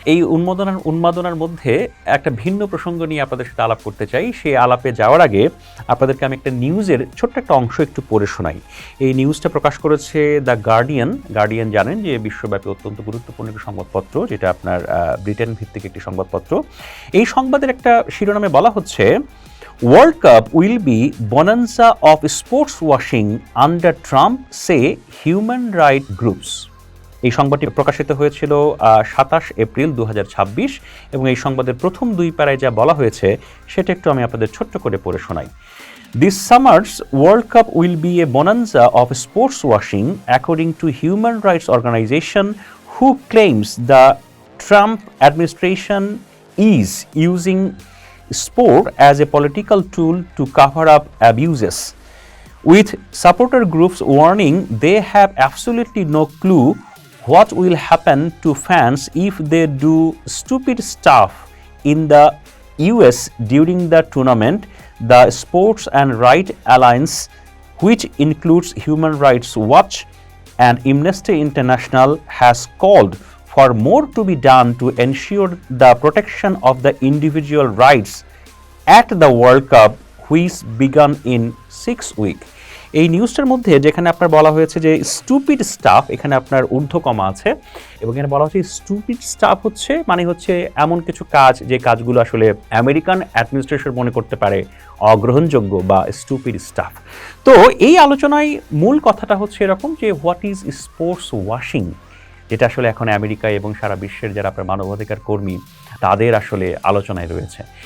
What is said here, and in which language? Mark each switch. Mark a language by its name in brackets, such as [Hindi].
[Bangla] এই উন্মাদনার মধ্যে একটা ভিন্ন প্রসঙ্গ নিয়ে আপনাদের সাথে আলাপ করতে চাই। সেই আলাপে যাওয়ার আগে আপনাদেরকে আমি একটা নিউজের ছোট্ট একটা অংশ একটু পড়ে শোনাই। এই নিউজটা প্রকাশ করেছে দ্য গার্ডিয়ান জানেন যে বিশ্বব্যাপী অত্যন্ত গুরুত্বপূর্ণ একটি সংবাদপত্র, যেটা আপনার ব্রিটেন ভিত্তিক একটি সংবাদপত্র। এই সংবাদের একটা শিরোনামে বলা হচ্ছে [English] World Cup will be bonanza of sports washing under Trump, say human rights groups. [Bangla] এই সংবাদটি প্রকাশিত হয়েছিল 27 এপ্রিল 2026 এবং এই সংবাদের প্রথম দুই প্যারায় যা বলা হয়েছে সেটা একটু আমি আপনাদের ছোট্ট করে পড়ে শোনাই। [English] This summer's World Cup will be a bonanza of sports washing, according to human rights organization who claims the Trump administration is using sport as a political tool to cover up abuses, with supporter groups warning they have absolutely no clue what will happen to fans if they do stupid stuff in the US during the tournament. The Sports and Right Alliance, which includes Human Rights Watch and Amnesty International, has called for more to be done to ensure the protection of the individual rights at the World Cup, which began in 6 weeks. [Bangla] এই নিউজটার মধ্যে যেখানে আপনার বলা হয়েছে যে stupid staff, এখানে আপনার ঊর্ধ্বকমা আছে এবং এখানে বলা হচ্ছে স্টুপিড স্টাফ হচ্ছে মানে হচ্ছে এমন কিছু কাজ যে কাজগুলো আসলে আমেরিকান অ্যাডমিনিস্ট্রেশন মনে করতে পারে অগ্রহণযোগ্য বা স্টুপিড স্টাফ। তো এই আলোচনায় মূল কথাটা হচ্ছে এরকম যে [English] what is sports washing, [Bangla] যেটা আসলে এখন আমেরিকায় এবং সারা বিশ্বের যারা আপনার মানবাধিকার কর্মী তাদের আসলে আলোচনায় রয়েছে।